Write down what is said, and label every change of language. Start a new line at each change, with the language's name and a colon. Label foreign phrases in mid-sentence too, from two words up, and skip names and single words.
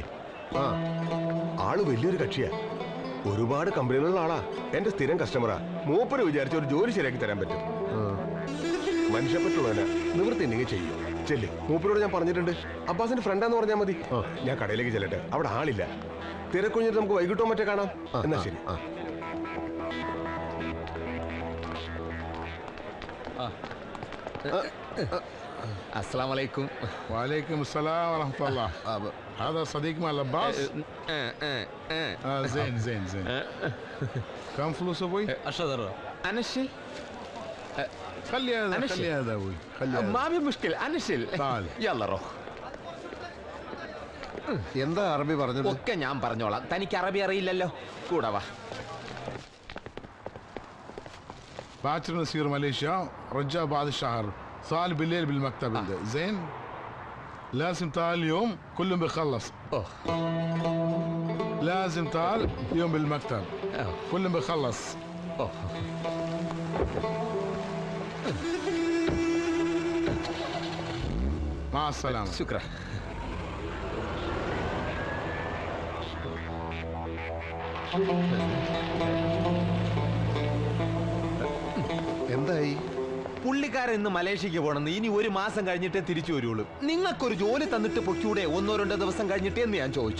Malayalam: ആള് വലിയൊരു കക്ഷിയാ. ഒരുപാട് കമ്പനികളുള്ള ആളാ. എന്റെ സ്ഥിരം കസ്റ്റമറാ. മൂപ്പര് വിചാരിച്ച ഒരു ജോലി ശരിയാക്കി തരാൻ പറ്റും. മനുഷ്യപ്പറ്റുള്ളവനാ. നിവൃത്തി ഉണ്ടെങ്കിൽ ചെയ്യും. ചെല്ലി. മൂപ്പരോട് ഞാൻ പറഞ്ഞിട്ടുണ്ട്. അബ്ബാസിന്റെ ഫ്രണ്ടാന്ന് പറഞ്ഞാൽ മതി. ഞാൻ കടയിലേക്ക് ചെല്ലട്ടെ. അവിടെ ആളില്ല. തിരക്കുഞ്ഞിട്ട് നമുക്ക് വൈകിട്ടോ മറ്റേ കാണാം. എന്നാ ശരി.
Arabic: السلام عليكم. وعليكم السلام ورحمة الله. هذا صديق مال عباس؟ زين زين زين. كم فلوس أبوي؟ 10 درهم. أنا شيل. خلي هذا خلي هذا أبوي. خلي هذا. ما في مشكلة. أنا شيل. تعال. يلا روح.
Malayalam: എന്താ അറബി പറഞ്ഞത്? ഒക്കെ ഞാൻ പറഞ്ഞോളാം. തനിക്ക് അറബി അറിയില്ലല്ലോ. കൂടെ വാ.
Arabic: باكر نسير ماليزيا رجع بعد الشهر. صار بالليل بالمكتب. زين. لازم تعال اليوم كلهم بيخلص. لازم تعال اليوم بالمكتب. كلهم بيخلص. مع السلامة. شكرا.
Malayalam: എന്തായി? പുള്ളിക്കാരൻ ഇന്ന് മലേഷ്യക്ക് പോണെന്ന്. ഇനി 1 മാസം കഴിഞ്ഞിട്ടേ തിരിച്ചു വരുള്ളൂ. നിങ്ങൾക്കൊരു ജോലി തന്നിട്ട് പൊക്കൂടെ 1-2 ദിവസം കഴിഞ്ഞിട്ടേ എന്ന് ഞാൻ ചോദിച്ചു.